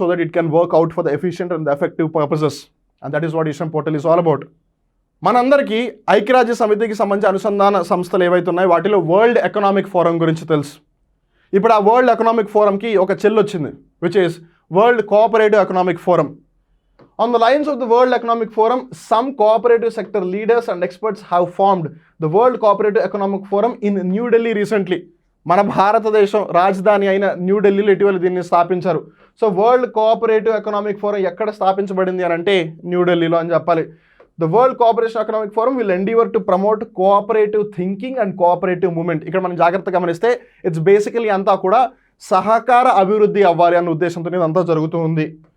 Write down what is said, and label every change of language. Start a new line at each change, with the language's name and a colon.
English: So that it can work out for the efficient and the effective purposes. And that is what ఈ Shram portal is all about.
Telugu: మనందరికీ ఐక్యరాజ్య సమితికి సంబంధించిన అనుసంధాన సంస్థలు ఏవైతే ఉన్నాయో వాటిలో వరల్డ్ ఎకనామిక్ ఫోరం గురించి తెలుసు. ఇప్పుడు ఆ వరల్డ్ ఎకనామిక్ ఫోరంకి ఒక చెల్లు వచ్చింది,
English: which is
Telugu: world cooperative economic forum.
English: On the lines of the World Economic Forum, some cooperative sector leaders and experts have formed the World Cooperative Economic Forum in New Delhi recently.
Telugu: మన భారతదేశం రాజధాని అయిన న్యూఢిల్లీలో ఇటీవల దీన్ని స్థాపించారు. So world cooperative economic forum ఎక్కడ స్థాపించబడింది అని అంటే న్యూఢిల్లీలో అని చెప్పాలి.
English: The world cooperation economic forum will endeavour to promote cooperative thinking and cooperative movement.
Telugu: ఇక్కడ మనం జాగ్రత్తగా గమనిస్తే
English: it's basically
Telugu: అంతా కూడా సహకార అభివృద్ధి అవ్వాలి అన్న ఉద్దేశంతో ఇదంతా జరుగుతూ ఉంది.